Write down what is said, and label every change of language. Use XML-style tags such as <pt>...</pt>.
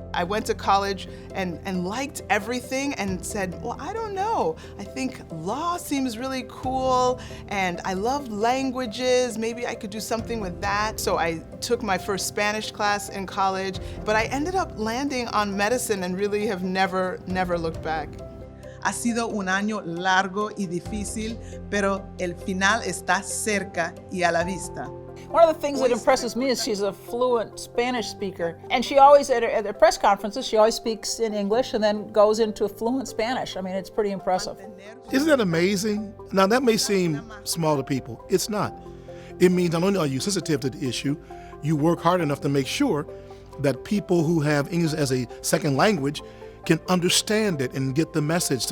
<en>I went to college and liked everything and said, well, I don't know. I think law seems really cool, and I love languages. Maybe I could do something with that. So I took my first Spanish class in college, but I ended up landing on medicine and really have never looked back.</en> <es>Ha sido un año largo y difícil, pero el final está cerca y a la vista.</es> <en>One of the things that impresses me is she's a fluent Spanish speaker, and she always, at her press conferences, she always speaks in English and then goes into fluent Spanish. I mean, it's pretty impressive. Isn't that amazing? Now, that may seem small to people. It's not. It means not only are you sensitive to the issue, you work hard enough to make sure that people who have English as a second language can understand it and get the message.</en>